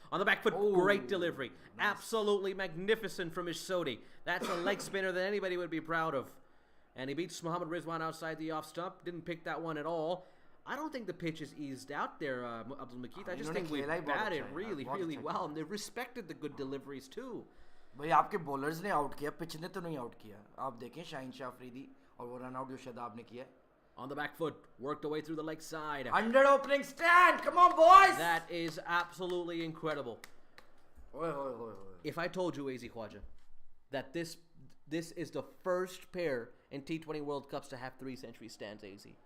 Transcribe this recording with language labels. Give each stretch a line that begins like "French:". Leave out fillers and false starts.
English: On the back foot, great delivery. Nice. Absolutely magnificent from Sodhi. That's a leg spinner that anybody would be proud of. And he beats Mohammad Rizwan outside the off stump. Didn't pick that one at all. I don't think the pitch is eased out there, Abdul Makit. I just think we batted really, really well. And they respected the good deliveries too.
Hindi: भाई आपके bowlers ने out किया, pitch ने तो नहीं out किया. आप देखें शाहीन शाह अफरीदी और वो run out जो शादाब ने किया.
English: On the back foot, worked away through the leg side. 100 opening stand, come on boys! That is absolutely incredible. Oi. If I told you, AZ Khwaja, that this is the first pair in T20 World Cups to have 3 century stands, AZ.